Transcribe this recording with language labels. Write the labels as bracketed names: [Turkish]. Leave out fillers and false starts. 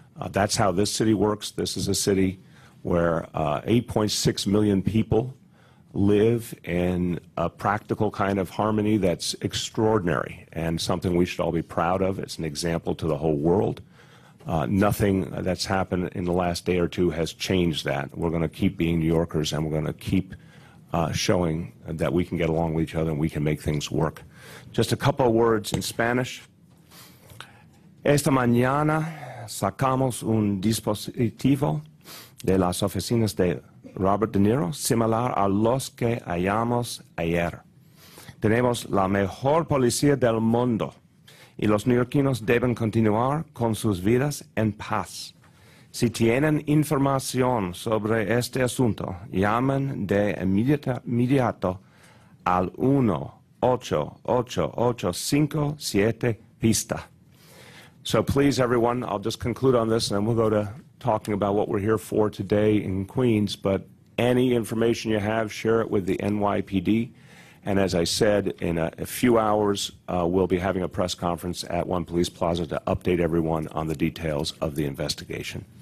[English] That's how this city works. This is a city where 8.6 million people live in a practical kind of harmony that's extraordinary and something we should all be proud of. It's an example to the whole world. Nothing that's happened in the last day or two has changed that. We're going to keep being New Yorkers, and we're going to keep showing that we can get along with each other and we can make things work. Just a couple of words in Spanish. [Spanish] Esta mañana sacamos un dispositivo de las oficinas de Robert De Niro, similar a los que hallamos ayer. Tenemos la mejor policía del mundo y los neoyorquinos deben continuar con sus vidas en paz. Si tienen información sobre este asunto, llamen de inmediato al 1-888-57-PISTA. [English] So please, everyone, I'll just conclude on this, and then we'll go to talking about what we're here for today in Queens. But any information you have, share it with the NYPD. And as I said, in a few hours, we'll be having a press conference at One Police Plaza to update everyone on the details of the investigation.